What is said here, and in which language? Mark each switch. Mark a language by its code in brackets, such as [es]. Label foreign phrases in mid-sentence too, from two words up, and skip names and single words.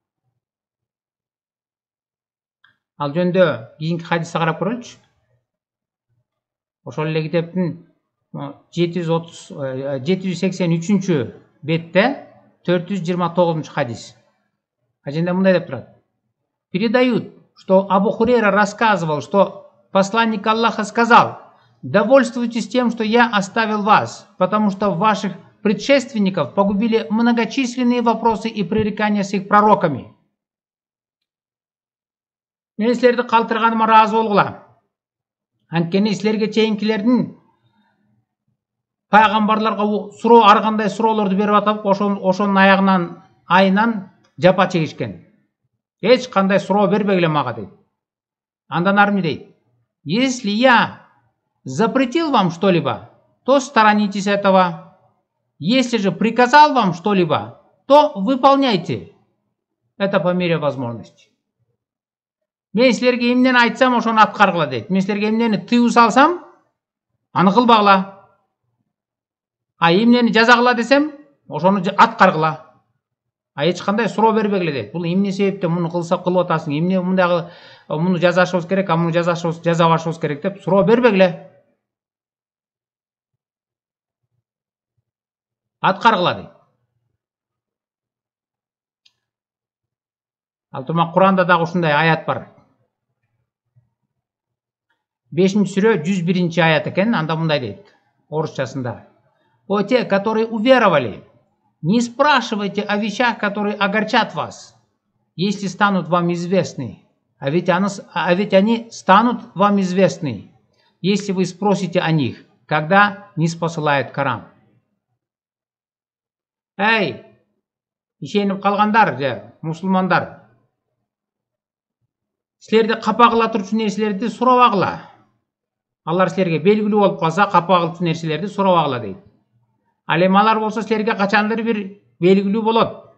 [ky] Ал жөндө кийинки хадисти карап көрөлүчү. Ошол эле китептин 783 бетте 429 хадис. Аженде мындай деп турат. [ru] Передают, что Абу Хурейра рассказывал, что посланник Аллаха сказал: «Довольствуйтесь тем, что я оставил вас, потому что ваших предшественников погубили многочисленные вопросы и пререкания с их пророками». [ky] Мен силерди калтырганыма ыраазы болгула. Анткени силерге чейинкилердин пайгамбарларга суроо, ар кандай суроолорду берип атып, ошонун айынан жапа чегишкен. Эч кандай суроо бербегиле мага дейт. Андан ары эмне дейт? [ru] Если я запретил вам что-либо, то сторонитесь этого. Если же приказал вам что-либо, то выполняйте. Это по мере возможности. [ky] Мен силерге эмнени айтсам, ошону аткаргыла дейт. Мен силерге эмнени тыюу салсам, аны кылбагыла. А эмнени жазагыла десем, ошону аткаргыла. А эч кандай суроо бербегиле дейт. Бул эмне себептен муну кылып атасың? Эмне мындагы муну жазашыбыз керек, а муну жазабашыбыз керек деп суроо бербегиле. Аткаргыла дейт. Ал турмак Куранда дагы ушундай аят бар. 5-сүрө 101 аят экен, анда мындай дейт. Орусчасында. [ru] О те, которые уверовали, не спрашивайте о вещах, которые огорчат вас, если станут вам известны. А ведь они станут вам известны, если вы спросите о них, когда не спосылает Коран. [ky] Эй, ишенип калгандар, мусулмандар, силерди капа кыла турчу нерселерди сурабагыла. Алар силерге белгилүү болуп калса, капа кылчу нерселерди сурабагыла дейт. Ал эми алар болсо силерге качандыр бир белгилүү болот.